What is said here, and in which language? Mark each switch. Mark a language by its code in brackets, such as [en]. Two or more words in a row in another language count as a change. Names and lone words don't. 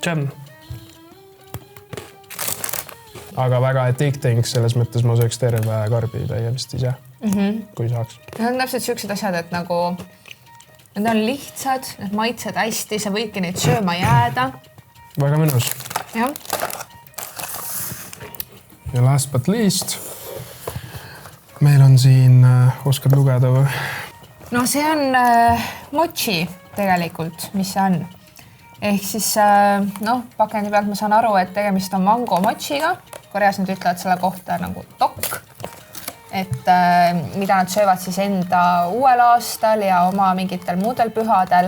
[et] Aga väga addicting, selles mõttes ma sööks terve karbi täie vist ise, kui saaks. Need on täpselt siuksed asjad, et nagu need on lihtsad, need maitsed hästi, sa võidki neid sööma jääda. Väga mõnus. Jah. [en] Ja last but least, [et] meil on siin, oskad lugeda või? No see on mochi tegelikult, mis see on. Ehk siis pakendi pealt ma saan aru, et tegemist on mango mochiga. Koreas nad ütlevad selle kohta nagu tok. Et mida nad söövad siis enda uuel aastal ja oma mingitel muudel pühadel.